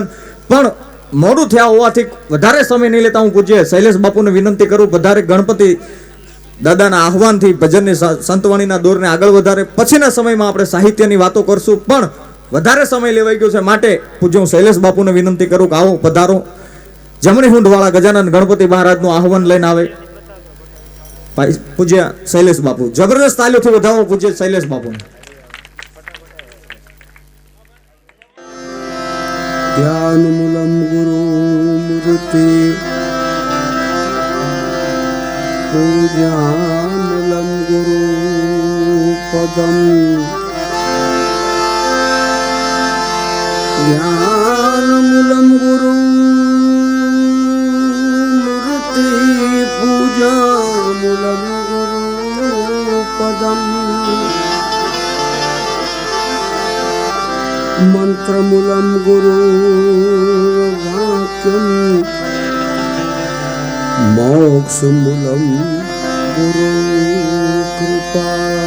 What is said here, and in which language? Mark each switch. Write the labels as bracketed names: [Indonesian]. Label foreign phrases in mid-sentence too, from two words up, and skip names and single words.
[Gujarati] પણ મોડું થયા હોવાથી વધારે સમય નહીં લેતા હું પૂજ્ય શૈલેષ બાપુને વિનંતી કરું પધારે ગણપતિ દાદાના આહવાનથી ભજનની સંતવાણીના દોરને આગળ વધારે પછીના સમયમાં આપણે સાહિત્યની વાતો કરશું પણ વધારે સમય લેવાઈ ગયો છે માટે પૂજ્ય હું શૈલેષ બાપુને વિનંતી કરું કે આવો પધારો। જમણી હુંડ વાળા ગજાનન ગણપતિ મહારાજનું આહવાન લઈને આવે પૂજ્ય શૈલેષ બાપુ જબરદસ્ત તાલીઓથી વધાવો પૂજ્ય શૈલેષ બાપુને। [Sanskrit] ध्यान मूलम गुरु मूर्ति पूजामूलम गुरु पदम ध्यानमूलम गुरु मूर्ति पूजामूलम गुरु पदम मंत्रमूलम गुरु वाक्यम मोक्षमूलम गुरु कृपा।